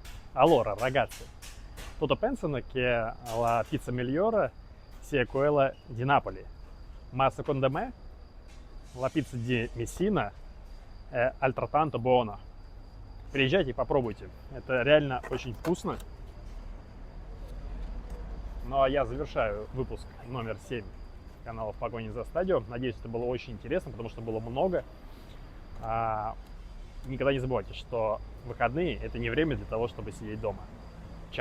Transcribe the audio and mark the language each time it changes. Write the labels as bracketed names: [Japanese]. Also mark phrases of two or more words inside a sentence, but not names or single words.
[Italian] Allora, ragazzi, tutto pensano che la pizza migliore sia quella di Napoli, ma secondo me la pizza di Messina è altrettanto buona. [Russian] Приезжайте и попробуйте. Это реально очень вкусно. Ну а я завершаю выпуск номер 7 канала «В погоне за стадио». Надеюсь, это было очень интересно, потому что было много. Никогда не забывайте, что выходные – это не время для того, чтобы сидеть дома.